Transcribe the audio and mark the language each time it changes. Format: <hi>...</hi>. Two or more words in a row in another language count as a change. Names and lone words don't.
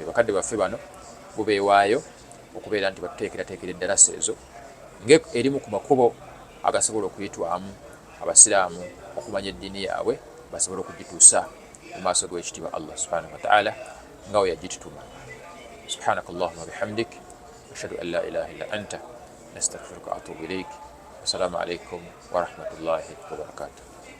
<lg>Bakadde baffe bano bubeewaayo okubeera nti batuteekerateekera eddalasa ezo ng'erimu ku makubo agasobola okuyitwamu abasiraamu okumanya eddiini yaabwe, basobole okugituusa mu maaso g'ekitiibwa Allah</lg> <ar>سبحانه وتعالى</ar> <lg>nga we yagitutuma.</lg> <ar>سبحانك اللهم وبحمدك أشهد أن لا إله إلا أنت نستغفرك وأتوب إليك. السلام عليكم ورحمة الله وبركاته.</ar>